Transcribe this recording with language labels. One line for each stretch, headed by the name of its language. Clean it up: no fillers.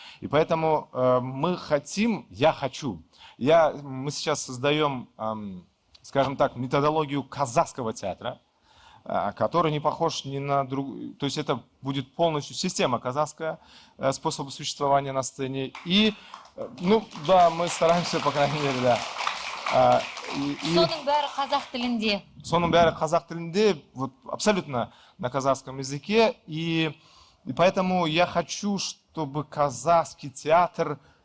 Russian: И поэтому мы хотим, мы сейчас создаем, скажем так, методологию казахского театра, который не похож ни на другую. То есть это будет полностью система казахская, способа существования на сцене. И, да, мы стараемся, по крайней мере, да.
Kazakh: Соның бәрі қазақ тілінде. Соның бәрі қазақ тілінде,
Russian: вот абсолютно на казахском языке. И поэтому я хочу, чтобы казахский театр...